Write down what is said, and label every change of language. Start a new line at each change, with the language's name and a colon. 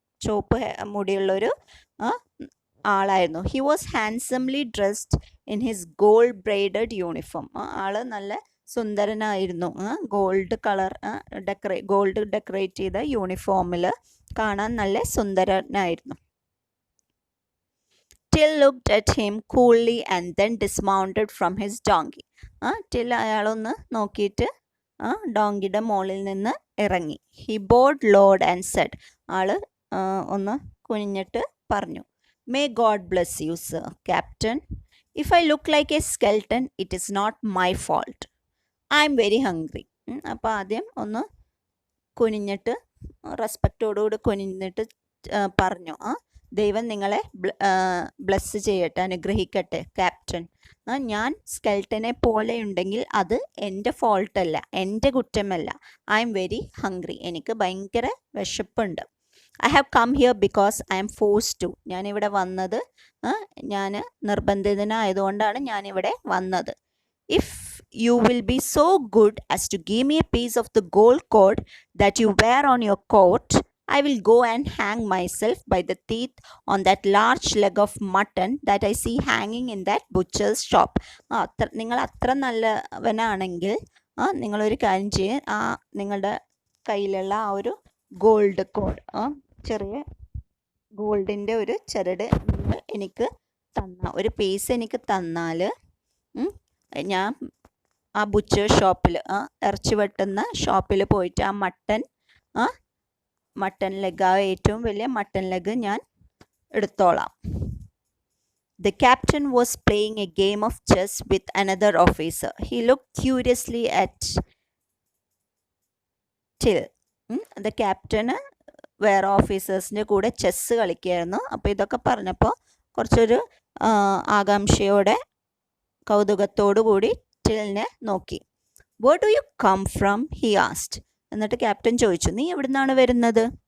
Malayalam: ചുവപ്പ് മുടിയുള്ളൊരു ആളായിരുന്നു.
English: He was handsomely dressed in his gold braided uniform.
Malayalam: ആള് നല്ല സുന്ദരനായിരുന്നു. ഗോൾഡ് കളർ ഗോൾഡ് ഡെക്കറേറ്റ് ചെയ്ത യൂണിഫോമിൽ കാണാൻ നല്ല സുന്ദരനായിരുന്നു.
English: Till looked at him coolly and then dismounted from his donkey.
Malayalam: Till അയാളൊന്ന് നോക്കിയിട്ട് ഡോങ്കിയുടെ മുകളിൽ നിന്ന് ഇറങ്ങി.
English: He bowed low and said,
Malayalam: ആള് ഒന്ന് കുനിഞ്ഞിട്ട് പറഞ്ഞു,
English: May God bless you, sir, Captain. If I look like a skeleton, it is not my fault. I am very hungry.
Malayalam: അപ്പോൾ ആദ്യം ഒന്ന് കുനിഞ്ഞിട്ട് റെസ്പെക്റ്റോടുകൂടി കുനിഞ്ഞിട്ട് പറഞ്ഞു, ദൈവം നിങ്ങളെ ബ്ലെസ് ചെയ്യട്ടെ, അനുഗ്രഹിക്കട്ടെ ക്യാപ്റ്റൻ. ഞാൻ സ്കെൽട്ടനെ പോലെ ഉണ്ടെങ്കിൽ അത് എൻ്റെ ഫോൾട്ടല്ല, എൻ്റെ കുറ്റമല്ല.
English: I am very hungry.
Malayalam: എനിക്ക് ഭയങ്കര വിശപ്പുണ്ട്.
English: I have come here because I am forced to.
Malayalam: ഞാനിവിടെ വന്നത് ഞാൻ നിർബന്ധിതനായതുകൊണ്ടാണ് ഞാനിവിടെ വന്നത്.
English: If you will be so good as to give me a piece of the gold cord that you wear on your coat, I will go and hang myself by the teeth on that large leg of mutton that I see hanging in that butcher's shop.
Malayalam: നിങ്ങൾ അത്ര നല്ലവനാണെങ്കിൽ നിങ്ങളൊരു കാര്യം ചെയ്യ്, നിങ്ങളുടെ കയ്യിലുള്ള ആ ഒരു gold code, ചെറിയ ഗോൾഡിൻ്റെ ഒരു ചരട് നിങ്ങൾ എനിക്ക് ഒരു പീസ് എനിക്ക് തന്നാൽ ഞാൻ ആ ബുച്ചർ ഷോപ്പിൽ, ഇറച്ചി വെട്ടുന്ന ഷോപ്പിൽ പോയിട്ട് ആ മട്ടൺ ലെഗ്, ആ ഏറ്റവും വലിയ മട്ടൺ ലെഗ് ഞാൻ എടുത്തോളാം.
English: The captain was playing a game of chess with another officer. He looked curiously at Till.
Malayalam: The captain വേറെ ഓഫീസേഴ്സിൻ്റെ കൂടെ ചെസ്സ് കളിക്കുകയായിരുന്നു. അപ്പോൾ ഇതൊക്കെ പറഞ്ഞപ്പോൾ കുറച്ചൊരു ആകാംക്ഷയോടെ കൗതുകത്തോടു കൂടി ടിലിനെ നോക്കി.
English: Where do you come from? he asked.
Malayalam: എന്നിട്ട് ക്യാപ്റ്റൻ ചോദിച്ചു, നീ എവിടെ നിന്നാണ് വരുന്നത്?